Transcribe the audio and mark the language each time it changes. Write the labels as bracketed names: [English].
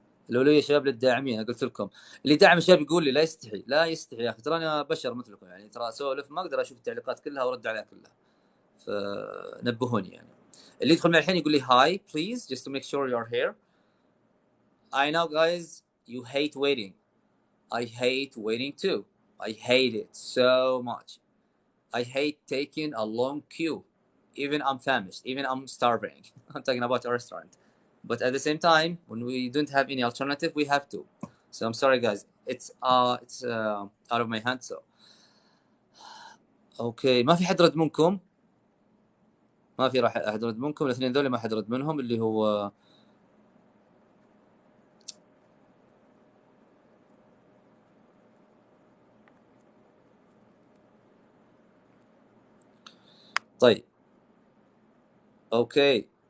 [Arabic] الأولوية يا شباب للداعمين. أنا قلت لكم اللي داعم الشباب يقول لي لا يستحي يا أخي، ترى أنا بشر مثلكم يعني، ترى أسولف ما أقدر أشوف التعليقات كلها وأرد عليها كلها، فنبهوني يعني. اللي يدخل معي الحين يقول لي [English] hi please just to make sure you're here. I know guys you hate waiting. I hate waiting too. I hate it so much. I hate taking a long queue. Even I'm famished, even I'm starving. I'm talking about a restaurant. But at the same time, when we don't have any alternative, we have to. So I'm sorry guys. It's out of my hands. [Arabic] So اوكي، ما في حد رد منكم؟ ما في راح احد رد منكم؟ الاثنين ذول ما حد رد منهم، اللي هو طيب اوكي.